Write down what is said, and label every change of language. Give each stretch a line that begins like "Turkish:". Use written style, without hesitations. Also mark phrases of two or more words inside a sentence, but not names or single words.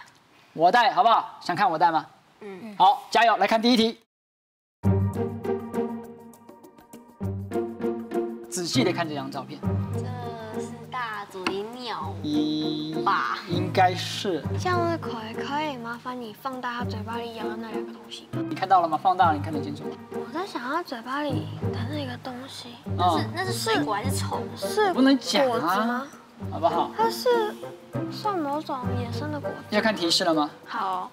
Chinese: 我戴，好不好？想看我戴嗎？好，加油！來看第一題。仔細的看這張照片，這是大嘴鳥吧？應該是。這樣子可以麻煩你放大他嘴巴裡咬的那2個東西。你看到了嗎？放大了，你看得清楚嗎？我在想他嘴巴裡的那個東西，那是水果還是蟲？是不能講果子嗎？好不好？它是算某種野生的果子。要看提示了嗎？好，